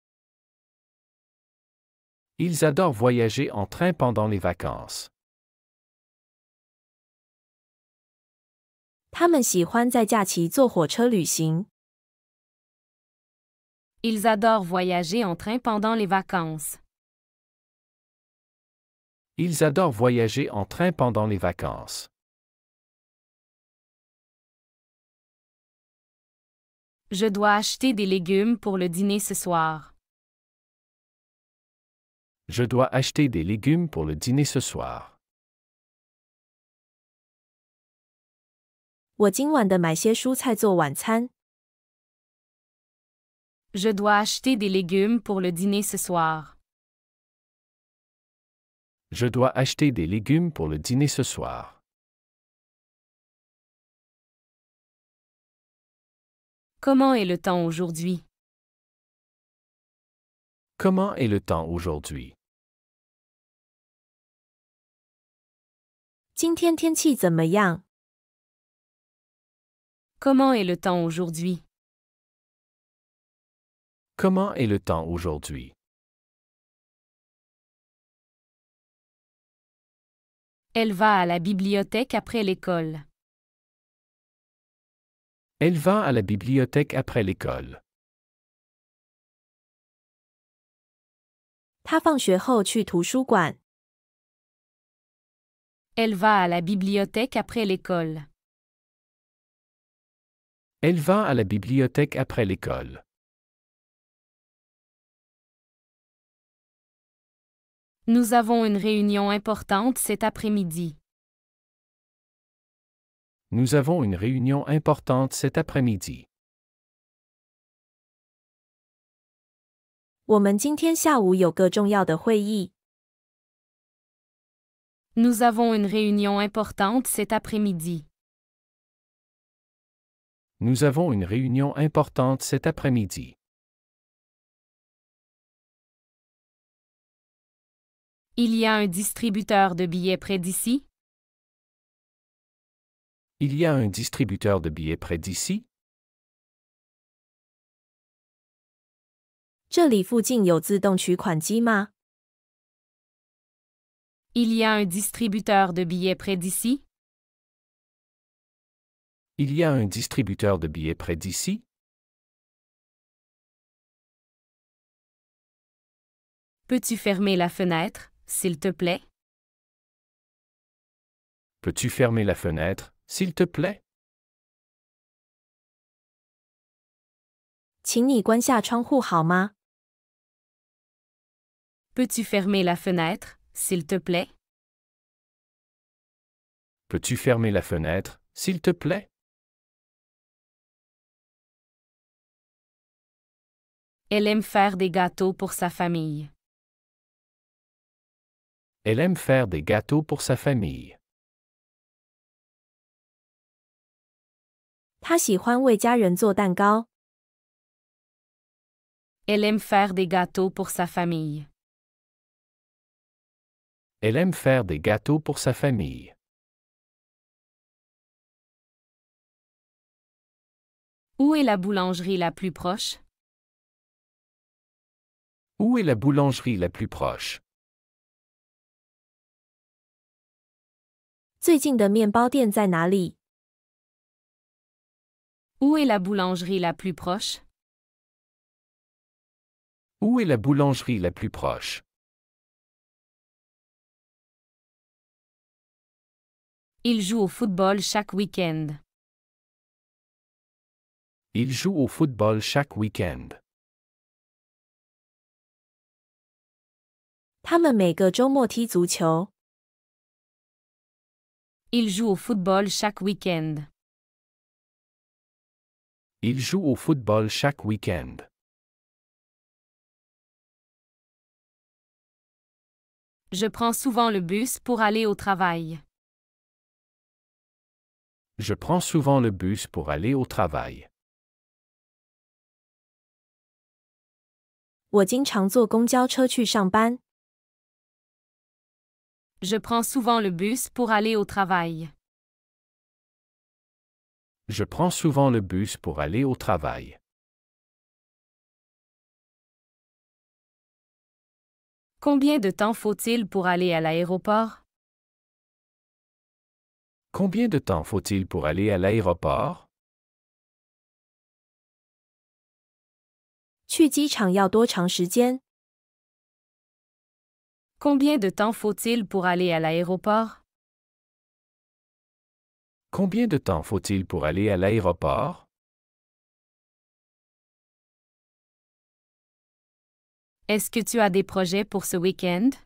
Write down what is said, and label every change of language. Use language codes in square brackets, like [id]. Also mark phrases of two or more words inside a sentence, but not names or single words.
[fr] Ils adorent voyager en train pendant les vacances. [zh] 他们喜欢在假期坐火车旅行。 [fr] Ils adorent voyager en train pendant les vacances. Ils adorent voyager en train pendant les vacances. Je dois acheter des légumes pour le dîner ce soir. Je dois acheter des légumes pour le dîner ce soir. [zh] 我今晚的买些蔬菜做晚餐。 [fr] Je dois acheter des légumes pour le dîner ce soir. Je dois acheter des légumes pour le dîner ce soir. Comment est le temps aujourd'hui? Comment est le temps aujourd'hui? [zh] 今天天气怎么样？ [fr] Comment est le temps aujourd'hui? Comment est le temps aujourd'hui? Elle va à la bibliothèque après l'école. Elle va à la bibliothèque après l'école. [zh] 他放学后去图书馆。 [fr] Elle va à la bibliothèque après l'école. Elle va à la bibliothèque après l'école. Nous avons une réunion importante cet après-midi. Nous avons une réunion importante cet après-midi. [zh] 我们今天下午有个重要的会议。 [fr] Nous avons une réunion importante cet après-midi. Nous avons une réunion importante cet après-midi. Il y a un distributeur de billets près d'ici? Il y a un distributeur de billets près d'ici? [zh] 这里附近有自动取款机吗？ [fr] Il y a un distributeur de billets près d'ici? Il y a un distributeur de billets près d'ici? Peux-tu fermer la fenêtre, s'il te plaît? Peux-tu fermer la fenêtre, s'il te plaît? [zh] 请你关下窗户好吗？ [fr] Peux-tu fermer la fenêtre, s'il te plaît? Peux-tu fermer la fenêtre, s'il te plaît? Elle aime faire des gâteaux pour sa famille. Elle aime faire des gâteaux pour sa famille. [zh] 她喜欢为家人做蛋糕。 [fr] Elle aime faire des gâteaux pour sa famille. Elle aime faire des gâteaux pour sa famille. Où est la boulangerie la plus proche? Où est la boulangerie la plus proche? [zh] 最近的面包店在哪里？ [fr] Où est la boulangerie la plus proche? Où est la boulangerie la plus proche? Il joue au football chaque week-end. Il joue au football chaque week-end. [zh] 他们每个周末踢足球。 [fr] Il joue au football chaque week-end. Il joue au football chaque week-end. Je prends souvent le bus pour aller au travail. Je prends souvent le bus pour aller au travail. [zh] 我经常坐公交车去上班。 [fr] Je prends souvent le bus pour aller au travail. Je prends souvent le bus pour aller au travail. Combien de temps faut-il pour aller à l'aéroport? Combien de temps faut-il pour aller à l'aéroport? [zh] 去机场要多长时间？ [fr] Combien de temps faut-il pour aller à l'aéroport? Combien de temps faut-il pour aller à l'aéroport? Est-ce que tu as des projets pour ce week-end?